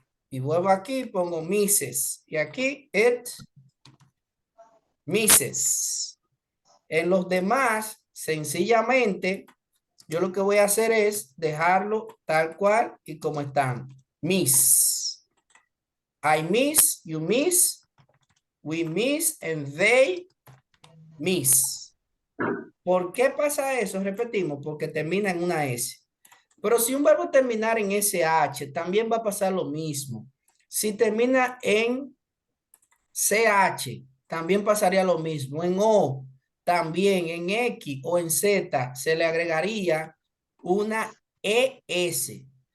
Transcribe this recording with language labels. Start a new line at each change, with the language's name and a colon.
Spanish: Y vuelvo aquí, pongo misses. Y aquí,
English: it misses.
Spanish: En los demás, sencillamente, yo lo que voy a hacer es dejarlo tal cual y como están.
English: Miss. I miss, you miss, we miss, and they miss.
Spanish: ¿Por qué pasa eso? Repetimos, porque termina en una S. Pero si un verbo terminar en SH, también va a pasar lo mismo. Si termina en CH, también pasaría lo mismo. En O, también en X o en Z, se le agregaría una ES.